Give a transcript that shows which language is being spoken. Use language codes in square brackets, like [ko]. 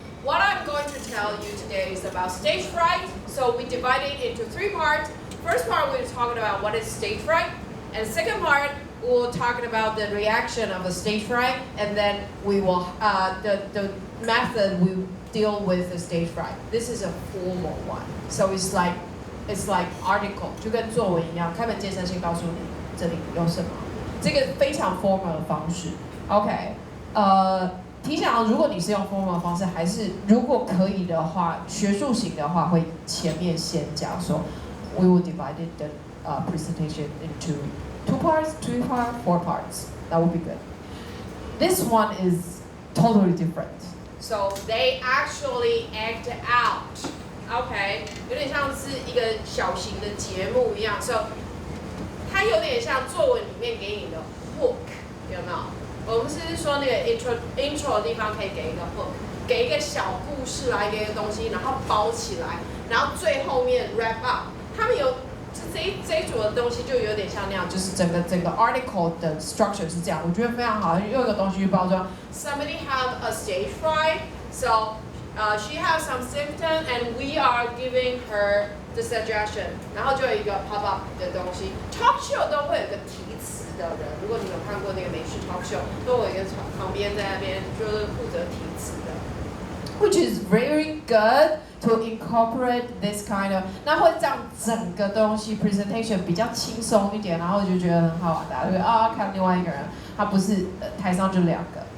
[en] What I'm going to tell you today is about stage fright. So we divide it into 3 parts. First part, we're talking about what is stage fright. And second part, we'll talking about the reaction of the stage fright. And then we will, the method we deal with the stage fright. This is a formal one. So it's like article, [zh] 就跟作文一样，开门见山先告诉你这里有什么，这个非常 formal 的方式。 OK， 提醒如果你是用 formal 的方式，还是如果可以的话，学术型的话会前面先讲说 ， [en] we will divide the presentation into 2 parts, 3 parts, 4 parts. That would be good. This one is totally different. So they actually act out. [zh] OK， 有点像是一个小型的节目一样 ，so 它有点像作文里面给你的 hook， 有没有？我们是说那个 intro 的地方可以给一个 hook， 给一个小故事来给一个东西，然后包起来，然后最后面 wrap up。他们有这一组的东西就有点像那样，就是整个 article 的 structure 是这样，我觉得非常好，用一个东西去包装。 [en] Somebody have a stage fright, so. She has some symptoms, and we are giving her the suggestion. [zh] 然后就有一个 pop up 的东西。Talk show 都会有一个提词的人，如果你有看过那个美式 talk show， 都有一个旁边在那边就是负责提词的。 [en] Which is very good to incorporate this kind of， [zh] 那会让整个东西 presentation 比较轻松一点，然后就觉得很好玩，大家就会看另外一个人，他不是台上就2个。